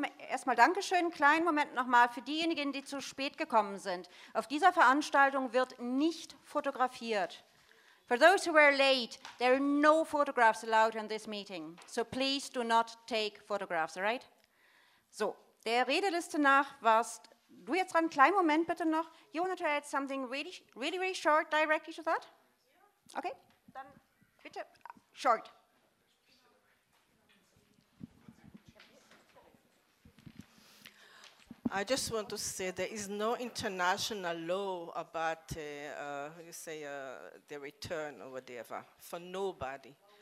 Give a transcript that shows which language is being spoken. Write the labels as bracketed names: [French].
[German] Erstmal Dankeschön, kleinen Moment nochmal für diejenigen, die zu spät gekommen sind. Auf dieser Veranstaltung wird nicht fotografiert. [English] For those who were late, there are no photographs allowed in this meeting. So please do not take photographs, all right? [German] So, der Redeliste nach warst du jetzt dran. Kleinen Moment bitte noch. [English] You want to add something really, really, really short directly to that? [German] Okay, dann bitte [English] short. I just want to say there is no international law about the return or whatever for nobody.